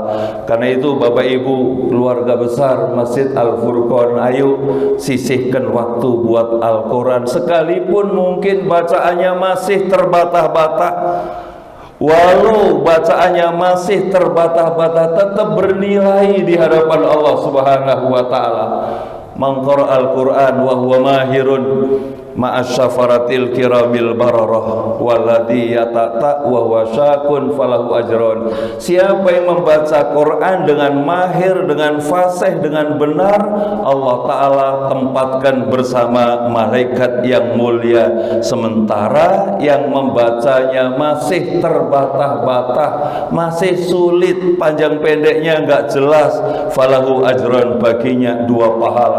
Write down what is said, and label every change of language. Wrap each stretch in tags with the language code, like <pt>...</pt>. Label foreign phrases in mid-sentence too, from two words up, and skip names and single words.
<id>Karena itu Bapak Ibu keluarga besar Masjid Al-Furqan, ayo sisihkan waktu buat Al-Quran, sekalipun mungkin bacaannya masih terbatah-batah. Walau bacaannya masih terbatah-batah, tetap bernilai di hadapan Allah</id> <ar>سبحانه وتعالى. من قرأ القرآن وهو ماهر مع السفرة الكرام البررة والذي يتتعتع وهو شاق فله أجران.</ar> <id>Siapa yang membaca Quran dengan mahir, dengan fasih, dengan benar, Allah Ta'ala tempatkan bersama malaikat yang mulia. Sementara yang membacanya masih terbatah-batah, masih sulit, panjang pendeknya enggak jelas,</id> <ar>فله أجران,</ar> <id>baginya 2 pahala.</id>